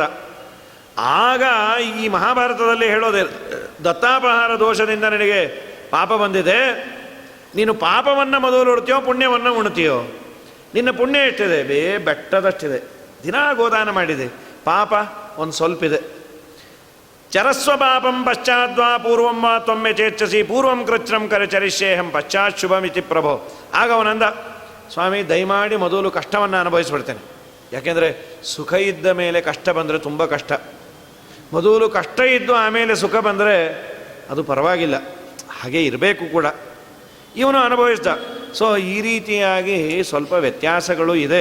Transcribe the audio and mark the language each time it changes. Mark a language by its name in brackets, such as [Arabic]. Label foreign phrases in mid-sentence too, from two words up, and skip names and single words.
[Kannada] ಆಗ ಈ ಮಹಾಭಾರತದಲ್ಲಿ ಹೇಳೋದೇ, ದತ್ತಾಪಹಾರ ದೋಷದಿಂದ ನಿನಗೆ ಪಾಪ ಬಂದಿದೆ, ನೀನು ಪಾಪವನ್ನು ಮೊದಲು ಉಡ್ತೀಯೋ ಪುಣ್ಯವನ್ನು ಉಣ್ತೀಯೋ? ನಿನ್ನ ಪುಣ್ಯ ಎಷ್ಟಿದೆ? ಬೆಟ್ಟದಷ್ಟಿದೆ. ದಿನ ಗೋದಾನ ಮಾಡಿದೆ. ಪಾಪ ಒಂದು ಸ್ವಲ್ಪ ಇದೆ. [Sanskrit] ಚರಸ್ವ ಪಾಪಂ ಪಶ್ಚಾದ್ವಾ ಪೂರ್ವಂ ವಾ ತ್ವಮ್ಮೆ ಚೇಚ್ಛಸಿ ಪೂರ್ವಂ ಕೃಚ್ಛ್ರಂ ಕರಚರಿಷ್ಯೇಹಂ ಪಶ್ಚಾತ್ ಶುಭಮಿತಿ ಪ್ರಭೋ. [Kannada] ಆಗ ಅವನಂದ, ಸ್ವಾಮಿ ದಯಮಾಡಿ ಮೊದಲು ಕಷ್ಟವನ್ನು ಅನುಭವಿಸ್ಬಿಡ್ತೇನೆ. ಯಾಕೆಂದರೆ ಸುಖ ಇದ್ದ ಮೇಲೆ ಕಷ್ಟ ಬಂದರೆ ತುಂಬ ಕಷ್ಟ. ಮೊದಲು ಕಷ್ಟ ಇದ್ದು ಆಮೇಲೆ ಸುಖ ಬಂದರೆ ಅದು ಪರವಾಗಿಲ್ಲ, ಹಾಗೆ ಇರಬೇಕು ಕೂಡ. ಇವನು ಅನುಭವಿಸ್ದ. ಸೊ ಈ ರೀತಿಯಾಗಿ ಸ್ವಲ್ಪ ವ್ಯತ್ಯಾಸಗಳು ಇದೆ.